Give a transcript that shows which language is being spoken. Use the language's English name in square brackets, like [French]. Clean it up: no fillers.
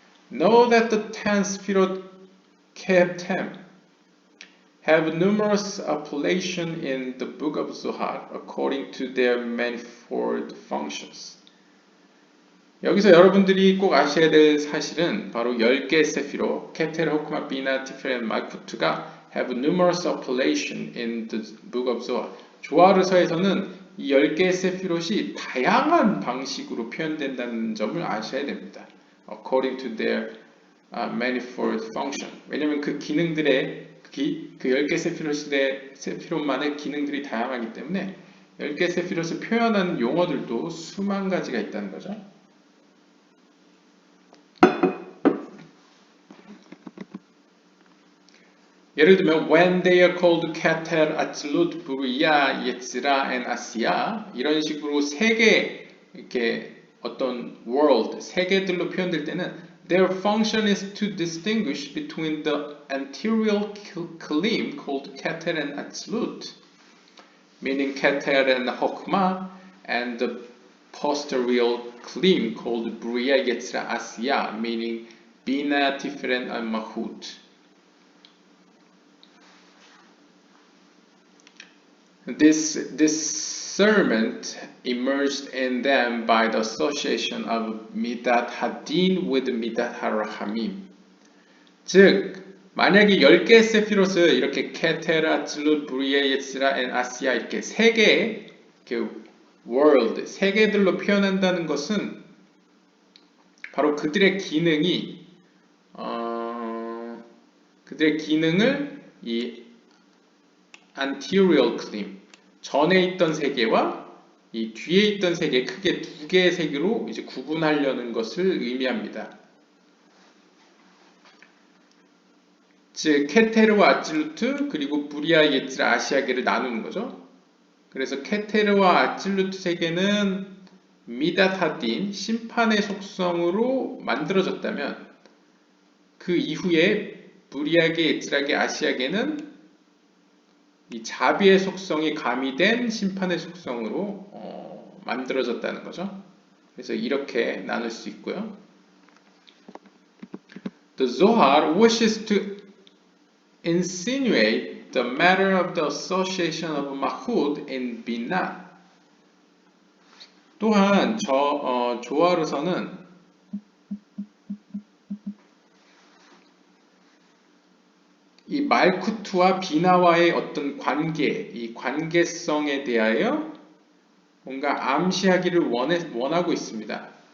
[English] Know that the 10 Sfirot Ketem have numerous appellations in the book of Zohar according to their manifold functions. [Korean] 여기서 여러분들이 꼭 아셔야 될 사실은 바로 10개의 세피로 케텔, 호크마, 비나, 티프레, 말쿠트가 [English] have numerous appellations in the book of Zohar. [Korean] 조아르서에서는 이 10개의 세피롯이 다양한 방식으로 표현된다는 점을 아셔야 됩니다. [English] According to their manifold function. [Korean] 왜냐하면 그 기능들의 그 10개 세피롯만의 기능들이 다양하기 때문에 10개 세피롯을 표현하는 용어들도 수만 가지가 있다는 거죠. 예를 들면 [English] when they are called Keter, Atzilut, Buriya, Yetzira, and Asiya [Korean] 이런 식으로 세 개 이렇게 어떤 [English] world, [Korean] 세계들로 표현될 때는 [English] their function is to distinguish between the anterior klim called Keter and Atzilut, meaning Keter and Hokmah, and the posterior klim called Buriya, Yetzira, Asiya, meaning Bina, Tiferet, and Malchut. This discernment emerged in them by the association of Midat Hadin with Midat HaRachamim. [Korean] 즉, 만약에 10개의 세피롯을 이렇게 케테라, 칠룻, 브리에, 예스라, 아시아 이렇게 세 개의 world, 세계들로 표현한다는 것은 바로 그들의 기능을 이 anterior klim, 전에 있던 세계와 이 뒤에 있던 세계, 크게 두 개의 세계로 이제 구분하려는 것을 의미합니다. 즉 케테르와 아찔루트 그리고 부리아, 예츠라, 아시아계를 나누는 거죠. 그래서 케테르와 아찔루트 세계는 미다타딘, 심판의 속성으로 만들어졌다면 그 이후에 부리아계, 예츠라계, 아시아계는 이 자비의 속성이 가미된 심판의 속성으로 만들어졌다는 거죠. 그래서 이렇게 나눌 수 있고요. [English] The Zohar wishes to insinuate the matter of the association of Malchut in Binah. [Korean] 또한 조아르서는 이 말쿠트와 비나와의 어떤 관계, 이 관계성에 대하여 뭔가 암시하기를 원하고 있습니다.